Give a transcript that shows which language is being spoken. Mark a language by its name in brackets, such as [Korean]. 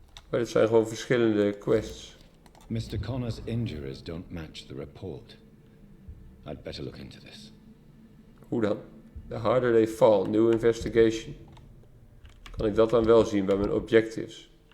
[Dutch] Maar dit zijn gewoon verschillende quests. [English] Mr. Connor's injuries don't match the report. I'd better look into this. [Dutch] Hoe dan? [English] The harder they fall. New investigation. [Dutch] Kan ik dat dan wel zien bij mijn objectives?